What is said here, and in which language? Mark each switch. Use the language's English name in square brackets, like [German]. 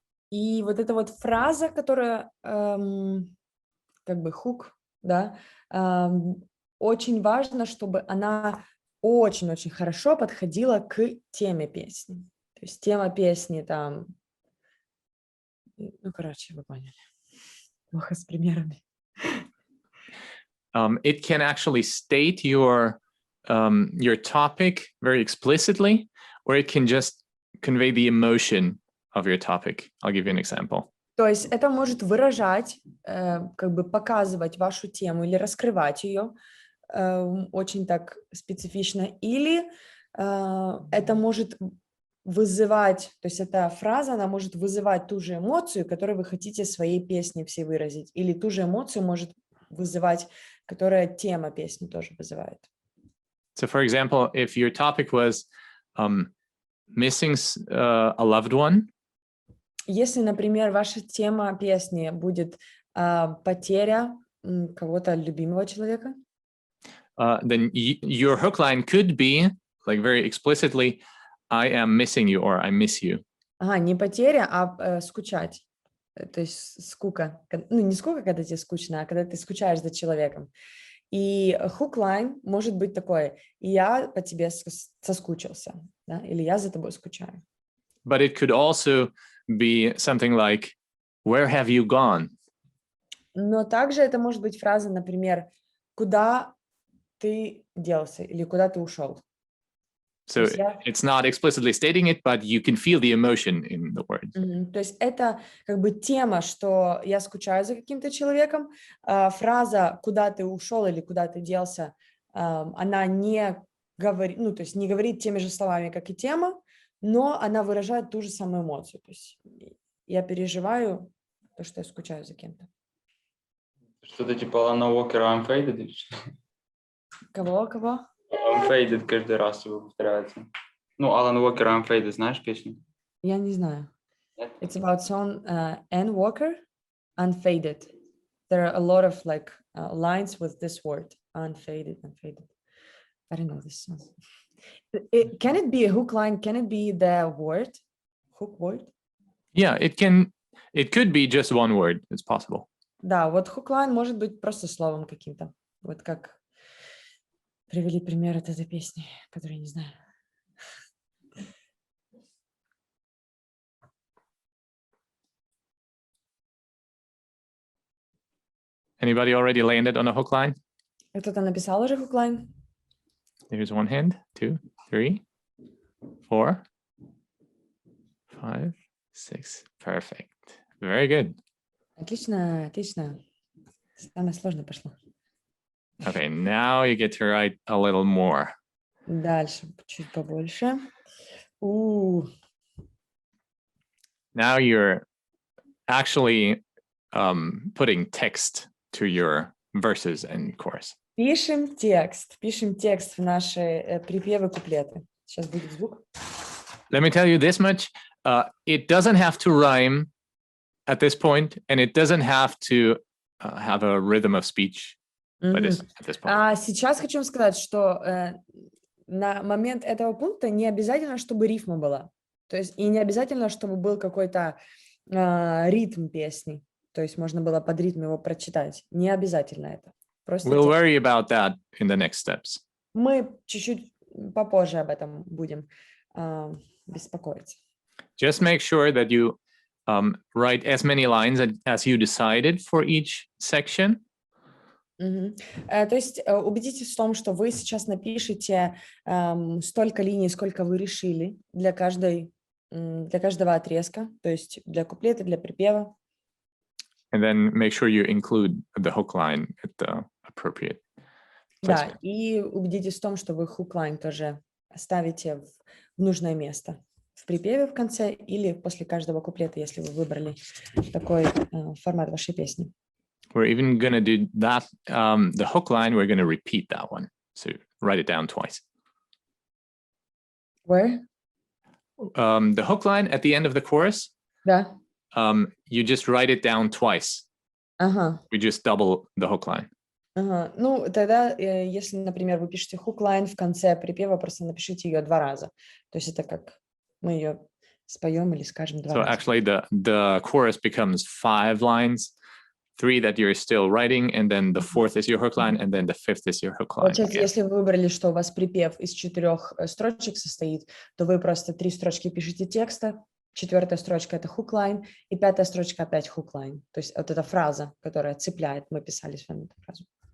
[Russian] И вот эта вот фраза, которая как бы hook, да, очень важно, чтобы она очень-очень хорошо подходила к теме песни. То есть тема песни там, ну, короче, вы поняли. Плохо с примерами. [English] It can actually state your topic very explicitly, or it can just convey the emotion of your topic. I'll give you an example. [Russian] То есть это может выражать, как бы показывать вашу тему или раскрывать ее очень так специфично, или это может вызывать, то есть эта фраза, она может вызывать ту же эмоцию, которую вы хотите в своей песне все выразить, или ту же эмоцию может вызывать, которая тема песни тоже вызывает. [English] So, for example, if your topic was missing a loved one, [Russian] если, например, ваша тема песни будет потеря кого-то любимого человека, [English] then your hook line could be like very explicitly, I am missing you or I miss you. [Russian] Не потеря, а скучать. То есть скука. Ну, не скука, когда тебе скучно, а когда ты скучаешь за человеком. И hook line может быть такой: я по тебе соскучился, да? Или я за тобой скучаю. [English] But it could also be something like, where have you gone? [Russian] Но также это может быть фраза, например, куда ты делся или куда ты ушел. [English] So it's not explicitly stating it, but you can feel the emotion in the words. [Russian] То есть это как бы тема, что я скучаю за каким-то человеком. Фраза «куда ты ушел» или «куда ты делся», она не говорит, ну, то есть не говорит теми же словами, как и тема, но она выражает ту же самую эмоцию. То есть я переживаю то, что я скучаю за кем-то. Что-то типа Алана Уокера Unfaded или что? Кого? Unfaded каждый раз его повторяется. Ну, Алан Уокер Unfaded, знаешь песню? Я не знаю. Нет? [English] It's about song Anne Walker, Unfaded. There are a lot of like lines with this word, unfaded. I don't know this song. Can it be a hook line? Can it be the word? Hook word? Yeah, it could be just one word. It's possible. [Russian] Да, вот hook line может быть просто словом каким-то. Вот как привели пример от этой песни, которую я не знаю. [English] Anybody already landed on a hook line? [Russian] Кто-то написал уже hook line? [English] There's one hand, 2, 3, 4, 5, 6. Perfect. Very good. [Russian] Отлично, отлично. Самое сложное пошло. [English] Okay, now you get to write a little more. [Russian] Дальше, чуть побольше. [English] Now you're actually putting text to your verses and chorus. [Russian] Пишем текст в наши припевы, куплеты. Сейчас будет звук. [English] Let me tell you this much. It doesn't have to rhyme at this point, and it doesn't have to have a rhythm of speech at this point. [Russian] А сейчас хочу вам сказать, что на момент этого пункта не обязательно, чтобы рифма была. То есть и не обязательно, чтобы был какой-то ритм песни. То есть можно было под ритм его прочитать. Не обязательно это. Просто [English] We'll worry about that in the next steps. [Russian] Мы чуть-чуть попозже об этом будем беспокоиться. [English] Just make sure that you write as many lines as you decided for each section. [Russian] То есть убедитесь в том, что вы сейчас напишите столько линий, сколько вы решили для каждого отрезка, то есть для куплета, для припева. [English] And then make sure you include the hook line at the appropriate place. [Russian] Да, и убедитесь в том, что вы хук-лайн тоже ставите в нужное место. В припеве в конце или после каждого куплета, если вы выбрали такой формат вашей песни. [English] We're even going to do that, the hook line, we're going to repeat that one. So write it down twice. Where? The hook line at the end of the chorus, [Russian] Да. [English] You just write it down twice. [Russian] Ага. [English] We just double the hook line. [Russian] Ага. Ну, тогда, если, например, вы пишете хук-лайн в конце припева, просто напишите ее 2 раза. То есть это как мы ее споем или скажем 2 раза. [English] So actually the chorus becomes 5 lines, 3 that you're still writing, and then the 4th is your hook line, and then the 5th is your hook line. [Russian] Получается, если вы выбрали, что у вас припев из 4 строчек состоит, то вы просто 3 строчки пишете текста, 4-я строчка — это хук-лайн, и 5-я строчка опять хук-лайн. То есть вот эта фраза, которая цепляет. Мы писали с вами эту фразу.